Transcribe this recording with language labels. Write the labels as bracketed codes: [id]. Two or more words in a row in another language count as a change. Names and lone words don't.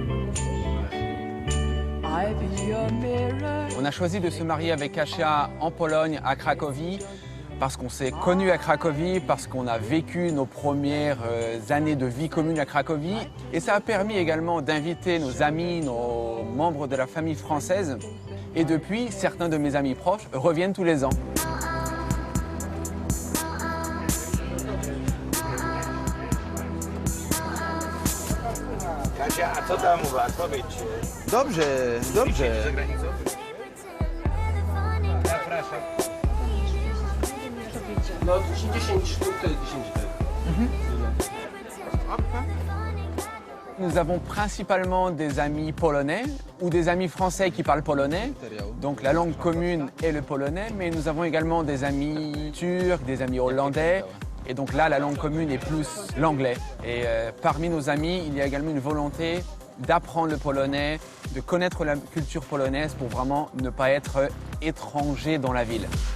[fr] On a choisi de se marier avec Kasia en Pologne, à Cracovie, parce qu'on s'est connus à Cracovie, parce qu'on a vécu nos premières années de vie commune à Cracovie. Et ça a permis également d'inviter nos amis, nos membres de la famille française. Et depuis, certains de mes amis proches reviennent tous les ans. [pl] Kasia, a co tam u was? Powiedzcie. Dobrze. No 10 sztuk to jest 10 [fr] Nous avons principalement des amis polonais ou des amis français qui parlent polonais. Donc la langue commune est le polonais, mais nous avons également des amis turcs, des amis hollandais. Et donc là, la langue commune est plus l'anglais. Et parmi nos amis, il y a également une volonté d'apprendre le polonais, de connaître la culture polonaise pour vraiment ne pas être étranger dans la ville.